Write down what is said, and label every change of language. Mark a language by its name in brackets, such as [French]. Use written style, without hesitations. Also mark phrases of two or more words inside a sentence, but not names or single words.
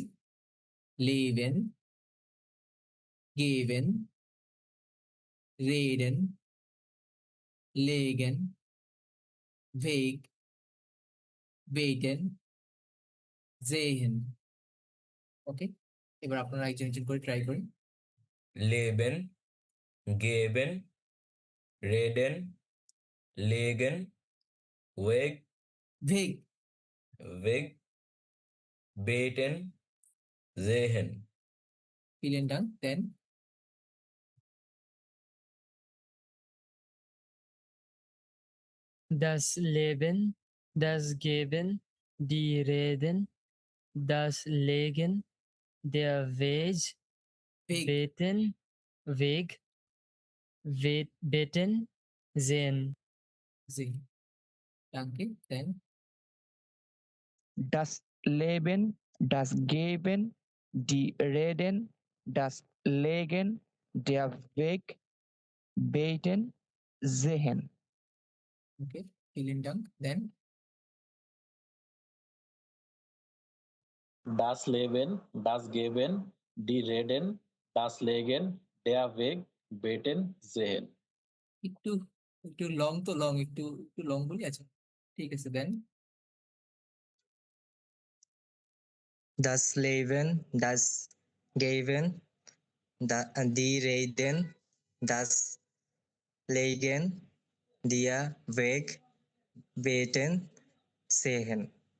[German] Leben, geben, reden, legen, Weg, beten, sehen. [Bangla] ওকে, এবার আপনারা একজন একজন করে ট্রাই করেন। [German] Leben, geben, reden, legen, weg, ভেগ, weg, beten, sehen. vielen Dank, dann Das Leben, das Geben, die Reden, das Legen, der Weg, ভেগ, Beten, Weg, Beten, Sehen. sehen. Danke, dann Das Leben, das Geben, die Reden, das Legen, der Weg, Beten, Sehen. okay, vielen Dank, dann Das Leben, das Geben, die Reden, das Legen, der Weg, Beten, Sehen. [Bangla] একটু একটু লং, তো লং, একটু একটু লং বলি, আচ্ছা ঠিক আছে, দেন [German] Das Leben, das Geben, die Reden, das Legen, der Weg, Beten, Sehen.